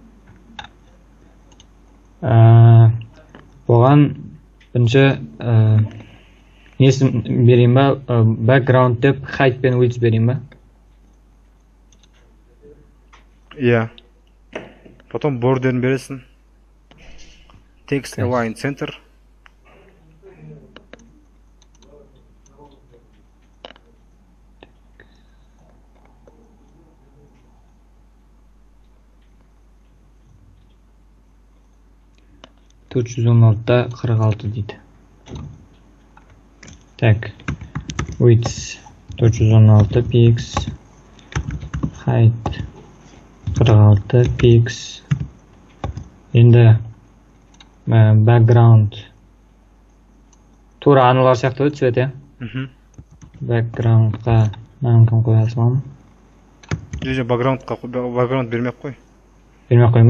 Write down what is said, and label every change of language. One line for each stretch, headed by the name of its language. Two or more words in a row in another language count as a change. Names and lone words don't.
Kazakh: Оған бірінші несін берейін ба? Background деп height пен width берейін ба? Иә. Потом border'ын бересің.
English: Text align center.
Kazakh: Төрт жүз он алтыда 46 дейді. Так.
English: Width 416 px. Height 46 px.
Kazakh: Енді background тура аналар сияқты ғой цвет, иә? Backgroundқа намкін қоя саламын. Жоқ, background бермей-ақ қой. Бермей-ақ қойын ба?